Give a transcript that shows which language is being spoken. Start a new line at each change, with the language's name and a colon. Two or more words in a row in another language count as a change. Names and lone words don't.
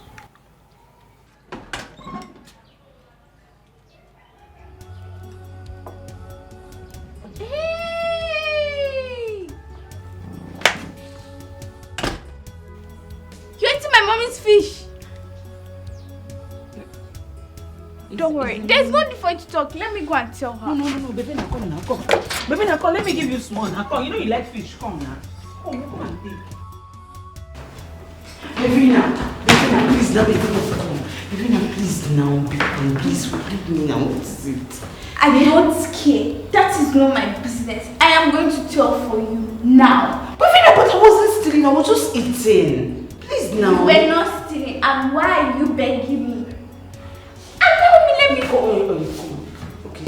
English: Hey! You're eating my mommy's fish. Don't worry, there's no need for you to talk. Let me go and tell her. No, baby, now come. Baby, now come. Let me give you small. Now come. You know you like fish. Come now. Come and take. Baby, now, please, now, baby, come. Baby, now, please, now, baby, please, forgive me now. What is it? I don't care. That is not my business. I am going to tell for you now. Baby, now, but I wasn't stealing. I was just eating. Please, now. You were not stealing. And why are you begging me? Let me go. Okay.